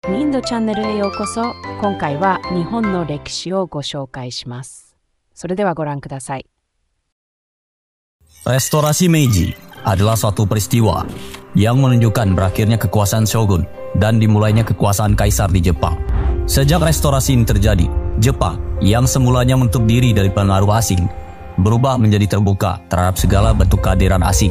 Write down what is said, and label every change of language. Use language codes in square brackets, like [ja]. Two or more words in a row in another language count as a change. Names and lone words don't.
[ja] ンドチャンネルへようこそ。今回は日本の歴史をご紹介します。それではご覧ください。 [id] Restorasi Meiji adalah suatu peristiwa yang menunjukkan berakhirnya kekuasaan shogun dan dimulainya kekuasaan kaisar di Jepang. Sejak restorasi ini terjadi, Jepang yang semulanya menutup diri dari pengaruh asing berubah menjadi terbuka terhadap segala bentuk kehadiran asing.